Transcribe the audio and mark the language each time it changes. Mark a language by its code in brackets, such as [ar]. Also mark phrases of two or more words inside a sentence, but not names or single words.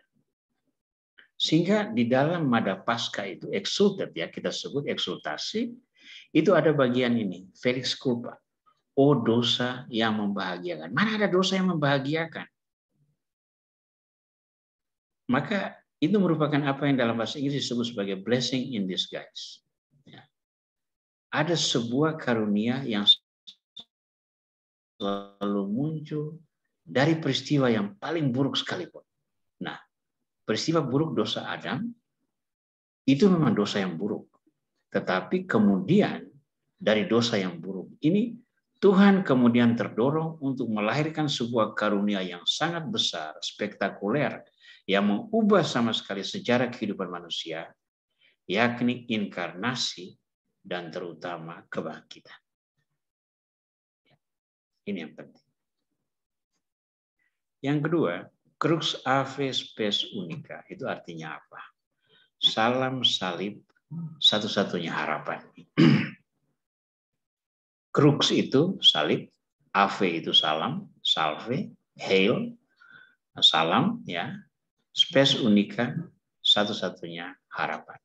[id] Sehingga di dalam Mada Paskah itu exulted, ya, kita sebut eksultasi, itu ada bagian ini, [la] Felix culpa. [id] Oh, dosa yang membahagiakan. Mana ada dosa yang membahagiakan? Maka itu merupakan apa yang dalam bahasa Inggris disebut sebagai [en] blessing in disguise. [id] Ya. Ada sebuah karunia yang selalu muncul dari peristiwa yang paling buruk sekalipun. Nah, peristiwa buruk dosa Adam itu memang dosa yang buruk. Tetapi kemudian dari dosa yang buruk ini Tuhan kemudian terdorong untuk melahirkan sebuah karunia yang sangat besar, spektakuler, yang mengubah sama sekali sejarah kehidupan manusia, yakni inkarnasi dan terutama kebangkitan. Ini yang penting. Yang kedua, [la] crux ave spes unica, [id] itu artinya apa? Salam salib satu-satunya harapan. Crux itu salib, ave itu salam, salve, hail, salam, ya, [la] spes unica, [id] satu-satunya harapan.